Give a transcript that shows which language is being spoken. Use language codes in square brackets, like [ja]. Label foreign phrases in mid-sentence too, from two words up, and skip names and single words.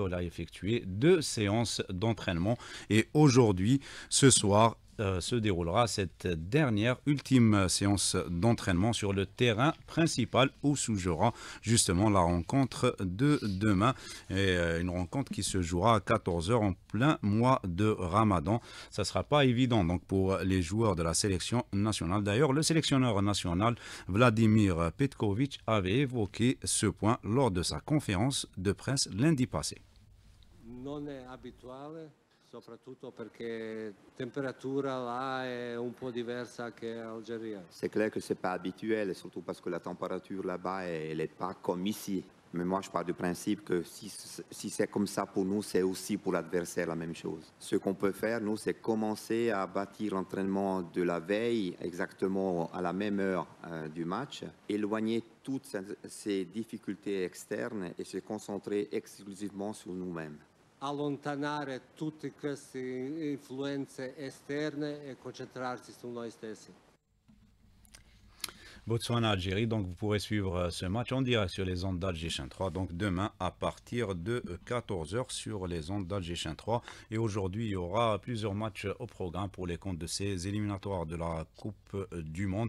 [fr] On a effectué 2 séances d'entraînement et aujourd'hui, ce soir, se déroulera cette dernière ultime séance d'entraînement sur le terrain principal où se jouera justement la rencontre de demain et une rencontre qui se jouera à 14h en plein mois de Ramadan. Ça ne sera pas évident donc pour les joueurs de la sélection nationale. D'ailleurs, le sélectionneur national Vladimir Petkovic avait évoqué ce point lors de sa conférence de presse lundi passé. [it] Non è abituale. Soprattutto perché temperatura là è un po' diversa che Algérie. [fr] C'est clair que c'est pas habituel, surtout parce que la température là-bas elle est pas comme ici. Mais moi je pars du principe que si c'est comme ça pour nous, c'est aussi pour l'adversaire la même chose. Ce qu'on peut faire, nous, c'est commencer à bâtir l'entraînement de la veille exactement à la même heure du match, éloigner toutes ces difficultés externes et se concentrer exclusivement sur nous-mêmes. [it] Allontanare tutte queste influenze esterne e concentrarsi su noi stessi. [fr] Botswana-Algérie, donc vous pourrez suivre ce match en direct sur les ondes d'Alger 3, donc demain à partir de 14h sur les ondes d'Alger 3. Et aujourd'hui, il y aura plusieurs matchs au programme pour les comptes de ces éliminatoires de la Coupe du Monde.